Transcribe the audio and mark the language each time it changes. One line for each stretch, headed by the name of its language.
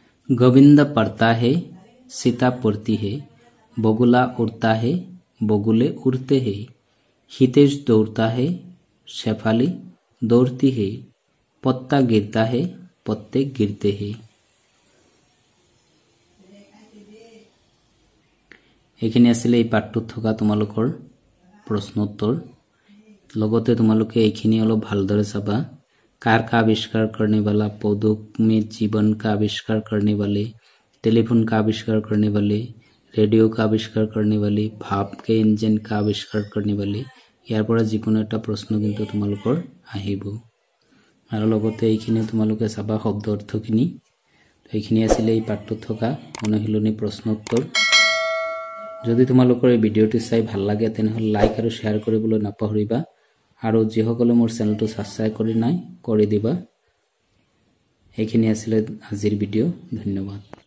Hindi: गोविंद पढ़ता है, सीता पढ़ती है। बगुला उड़ता है, बगुले उड़ते हैं। हितेश दौड़ता है, शेफाली दौड़ती है। पत्ता गिरता है, पत्ते गिरते हैं।
Assamese: এইখিনি আছিলে এই পাঠটোত থকা তোমালোকৰ প্ৰশ্নোত্তৰ। লগতে তোমালোকে এইখিনি অলপ ভালদৰে চাবা।
Hindi: कार का आविष्कार करने वाला, पौधों में जीवन का आविष्कार करने वाले, टेलीफोन का आविष्कार करने वाले, रेडियो का आविष्कार करने वाले, भाप के इंजन का आविष्कार करने वाले, यार
Assamese: পৰা যিকোনো এটা প্ৰশ্ন কিন্তু তোমালোকৰ আহিব। আৰু লগতে এইখিনি তোমালোকে চাবা শব্দ অৰ্থখিনি। এইখিনি আছিল এই পাঠটোত থকা অনুশীলনী প্ৰশ্নোত্তৰ। যদি তোমালোকৰ এই ভিডিঅ'টো চাই ভাল লাগে তেনেহলে লাইক আৰু শেয়াৰ কৰিবলৈ নাপাহৰিবা। আৰু যিসকলে মোৰ চেনেলটো সাবস্ক্ৰাইব কৰি নাই কৰি দিবা। এইখিনি আছিল আজিৰ ভিডিঅ'। ধন্যবাদ।